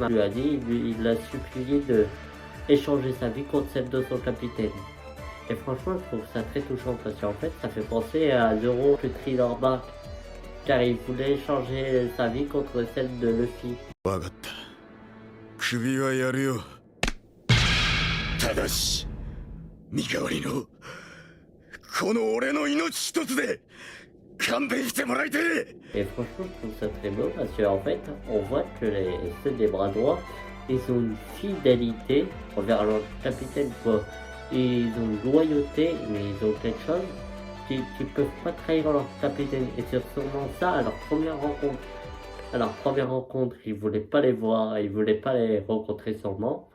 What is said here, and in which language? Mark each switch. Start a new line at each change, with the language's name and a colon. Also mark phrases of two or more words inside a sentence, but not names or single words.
French: Il lui a dit, il l'a supplié de échanger sa vie contre celle de son capitaine. Et franchement je trouve ça très touchant parce qu'en fait ça fait penser à Zoro que Thriller Bark. Car il voulait changer sa vie contre celle de Luffy.
Japanese: ただし身代わりのこの俺の命一つで勘弁してもらいてえ。
French: Et franchement, je trouve ça très beau parce qu'en fait, on voit que ceux des bras droits, ils ont une fidélité envers leur capitaine, quoi. Ils ont une loyauté, mais ils ont quelque chose qui peuvent pas trahir leur capitaine. Et c'est sûrement ça à leur première rencontre. À leur première rencontre, ils voulaient pas les voir, ils voulaient pas les rencontrer sûrement.